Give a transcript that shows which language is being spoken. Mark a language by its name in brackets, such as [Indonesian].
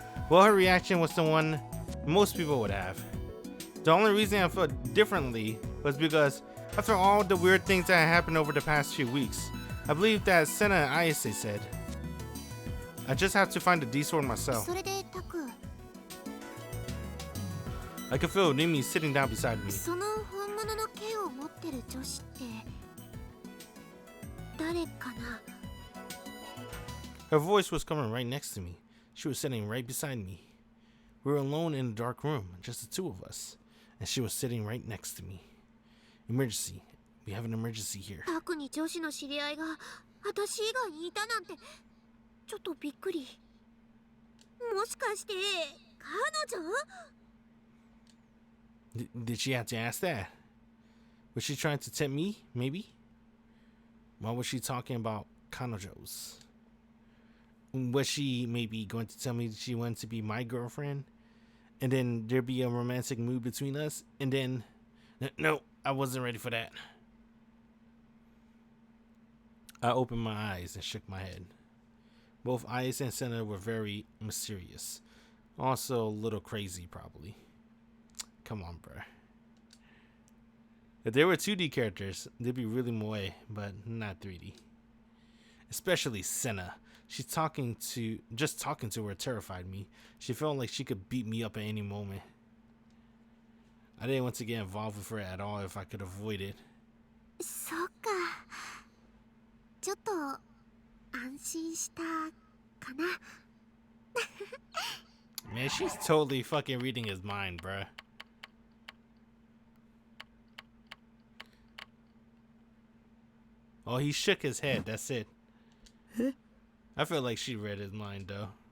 [English] Well, her reaction was the one most people would have. The only reason I felt differently was because after all the weird things that happened over the past few weeks, I believe that Senna and Ayase said, I just have to find the D-sword myself. [Japanese] それでタク、 [English] I could feel Rimi sitting down beside me. [Japanese] その本物の剣を持ってる女子って誰かな。 [English] Her voice was coming right next to me. She was sitting right beside me. We were alone in a dark room, just the two of us, and she was sitting right next to me. Emergency. We have an emergency here. [Japanese] タクに女子の知り合いが私以外にいたなんてちょっとびっくり。もしかして彼女？ [English] Did she have to ask that? Was she trying to tempt me? Maybe? Why was she talking about kanojos? Was she maybe going to tell me she wanted to be my girlfriend? And then there'd be a romantic mood between us? And then... No, I wasn't ready for that. I opened my eyes and shook my head. Both Ayase and Senna were very mysterious. Also a little crazy, probably. Come on, bruh. If there were 2D characters, they'd be really moe, but not 3D. Especially Senna. Just talking to her terrified me. She felt like she could beat me up at any moment. I didn't want to get involved with her at all if I could avoid it. [Japanese] そっか。ちょっと安心したかな。 [English] Man, she's totally fucking reading his mind, bruh. Oh, he shook his head. That's it. I feel like she read his mind, though.